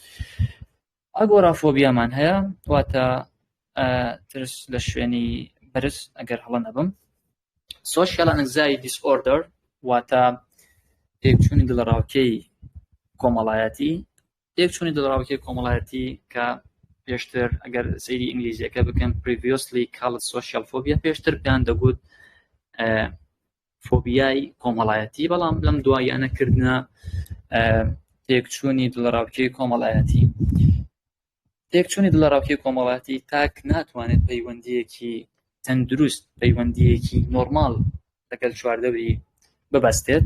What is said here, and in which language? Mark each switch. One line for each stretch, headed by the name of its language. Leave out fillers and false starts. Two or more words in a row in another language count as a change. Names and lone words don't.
Central Kurdish: ئەگۆرا فۆبیامان هەیە واتە ترس لە شوێنی بەرز ئەگەر هەڵە نەبم. Social Anxiety Disorder واتە تێکچوونی دڵەڕاوکێی کۆمەڵایەتی. تێکچوونی دڵەڕاوکێی کۆمەڵایەتی کە پێشتر ئەگەر سەیری ئینگلیزیەکە بکەم
English: previously called social phobia،
Central Kurdish: پێشتر پێیان دەگوت فۆبیای کۆمەڵایەتی، بەڵام لەم دوایانەکردنە تێکچوونی دڵەڕاوکێی کۆمەڵایەتی. تێکچوونی دڵەڕاوکێی کۆمەڵایەتی تاک ناتوانێت پەیوەندیەکی تەندروست، پەیوەندیەکی نۆرمال لەگەڵ چواردەوری ببەستێت.